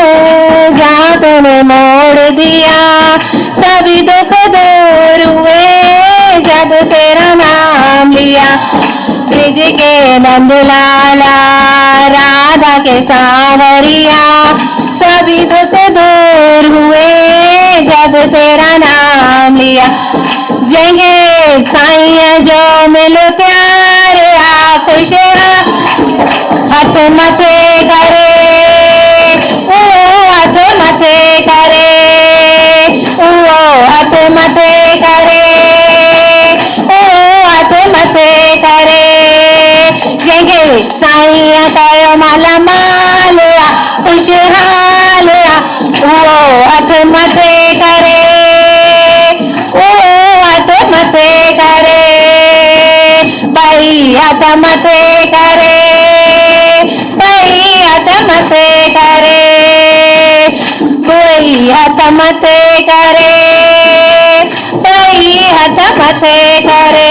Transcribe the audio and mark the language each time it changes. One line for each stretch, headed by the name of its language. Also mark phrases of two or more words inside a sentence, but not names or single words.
Hindi: जहाँ तूने मोड़ दिया सभी दुख दूर हुए जब तेरा नाम लिया। ब्रिज के नंद लाला राधा के सांवरिया, सभी दुख दूर हुए जब तेरा नाम लिया।
Sindhi: जंगे साईं जो मिलो प्यार आ खुश हाथ मथे करे, ओ हाथ मथे करे, ओ हाथ मथे करे, ओ हाथ मथे करे। जंगे साईं कयो माला माल खुशहाल, ओ हाथ मथे करे, ओ हाथ मथे करे। भाई हाथ मथे करे, भाई हाथ मथे करे, कोई हाथ मथे करे, भाई हाथ मथे करे।